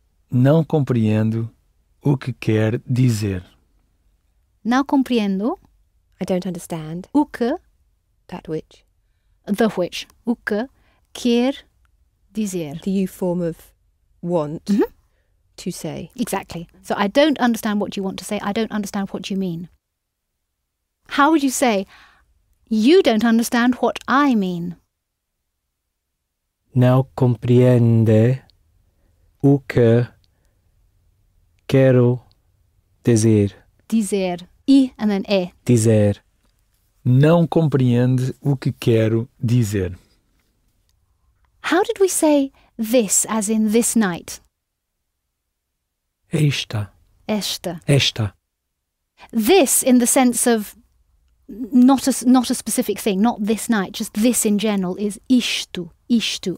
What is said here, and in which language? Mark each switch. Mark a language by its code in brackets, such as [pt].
[pt] Não compreendo o que quer dizer. Não compreendo [en] I don't understand. [pt] o que, [en] That which. the which, [pt] o que quer dizer. [en] The you form of want Mhm. to say. Exactly. So I don't understand what you want to say. I don't understand what you mean. How would you say, you don't understand what I mean? [pt] Não compreende o que quero dizer. [en] Dizer. I and then e. [pt] Dizer. Não compreende o que quero dizer. [en] How did we say this as in this night? [pt] Esta. Esta. Esta. [en] This in the sense of not a specific thing, not this night, just this in general is isto. Isto.